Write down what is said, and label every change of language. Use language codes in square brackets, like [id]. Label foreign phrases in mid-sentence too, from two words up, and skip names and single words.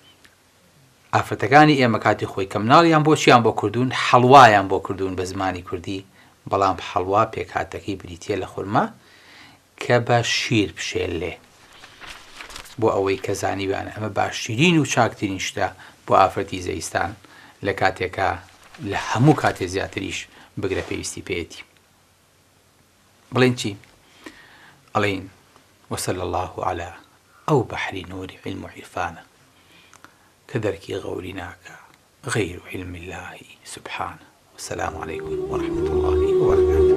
[ckb] بۆیە ئافرەتەکانی ئێمە کاتی خۆی کە مناڵیان بۆچیان بۆ کردوون حەڵوایان بۆ کردوون بە زمانی کوردی بەڵام حەڵوا پێکهاتەکەی بریتیە لە خورما کە بە شیر بشێلێ بۆ ئەوەی کە زانیوانە ئەمە باشترین و چاکترین شتە بۆ ئافرەتی زەویستان لە کاتێکە لە هەموو کاتێ زیاتریش بگرە پێویستی پێێتی. بڵێن چی؟ ئەڵێن [ar] وصلى الله على [ckb] ئەو بەحری نوری علم و عیرفانە کە دەرکی غەوری ناکە غەیر [ar] علم الله سبحانه. والسلام عليكم ورحمة الله وبركاته.